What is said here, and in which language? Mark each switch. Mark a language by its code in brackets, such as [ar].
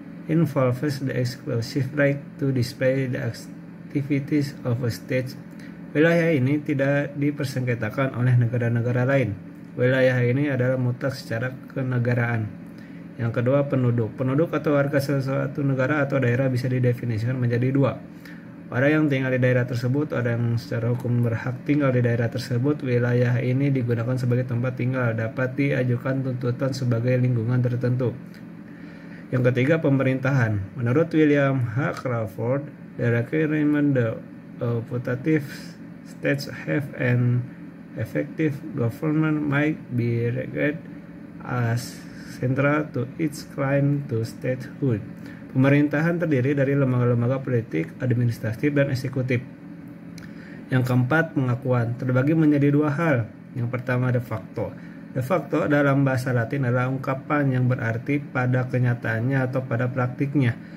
[en] Involves the exclusive right to display the activities of a state. [id] Wilayah ini tidak dipersengketakan oleh negara-negara lain. Wilayah ini adalah mutlak secara kenegaraan. Yang kedua, penduduk. Penduduk atau warga suatu negara atau daerah bisa didefinisikan menjadi dua. Orang yang tinggal di daerah tersebut, orang yang secara hukum berhak tinggal di daerah tersebut. Wilayah ini digunakan sebagai tempat tinggal, dapat diajukan tuntutan sebagai lingkungan tertentu. Yang ketiga, pemerintahan. Menurut William H. [en] Crawford, the requirement the putative states have an effective government might be regarded as central to its claim to statehood. [id] Pemerintahan terdiri dari lembaga-lembaga politik, administratif, dan eksekutif. Yang keempat, pengakuan. Terbagi menjadi dua hal. Yang pertama, de facto. De facto dalam bahasa Latin adalah ungkapan yang berarti pada kenyataannya atau pada praktiknya.